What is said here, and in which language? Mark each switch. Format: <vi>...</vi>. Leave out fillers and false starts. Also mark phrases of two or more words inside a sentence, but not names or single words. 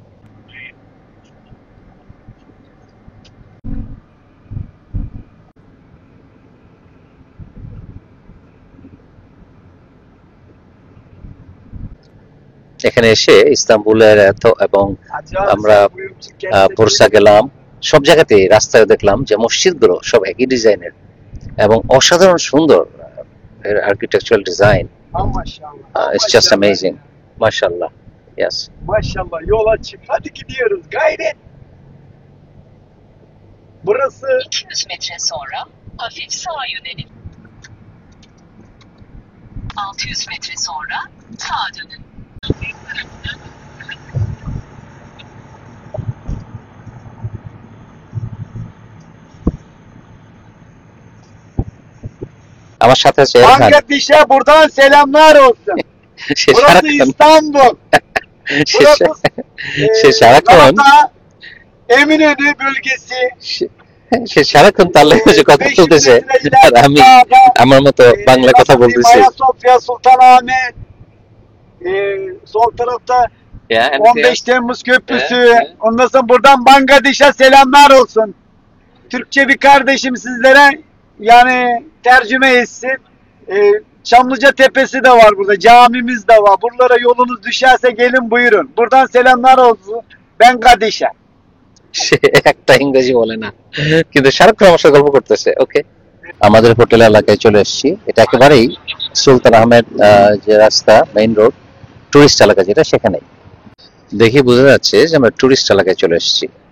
<bn>এখানে এসে ইস্তাম্বুলের এবং আমরা বুরসা গেলাম, সব জায়গাতে রাস্তায় দেখলাম যে মসজিদগুলো সব একই ডিজাইনের এবং অসাধারণ সুন্দর</bn> <en>architectural design. It's just amazing.</en> <tr>Maşallah. Yes. Maşallah, yola çık. Hadi gidiyoruz. Gayret. Burası 200 metre sonra hafif sağa yönelin. 600 metre sonra sağa dönün.</tr> <bn>আমার সাথে আছে এরফান।</bn> <tr>Bangladeş'e buradan selamlar olsun. Burası İstanbul.</tr> <bn>সে সারাক্ষণ</bn> <tr>Eminönü bölgesi.</tr> <bn>সে সারাক্ষণ তার লেগে কথা চলতেছে আর আমি আমার মতো বাংলা কথা বলতেছি।</bn> <tr>Ayasofya, Sultanahmet. Sol tarafta Yeah, 15 Temmuz Köprüsü. Evet. Ondan sonra buradan Bangladeş'e selamlar olsun. Türkçe bir kardeşim sizlere yani tercüme etsin. Çamlıca Tepesi de var burada. Camimiz de var. Buralara yolunuz düşerse gelin buyurun. Buradan selamlar olsun Bangladeş'e.</tr> <bn>সে একটা ইংরেজি বলে না, কিন্তু সারাক্ষণ আমার সাথে গল্প করতেছে। ওকে, আমাদের হোটেল এলাকায় চলে এসেছি। এটা একেবারেই সুলতান আহমেদ যে রাস্তা,</bn> <en>main road,</en> <bn>টুরিস্ট এলাকা যেটা, সেখানে দেখে বোঝা যাচ্ছে যে আমরা টুরিস্ট এলাকায় চলে এসেছি।</bn>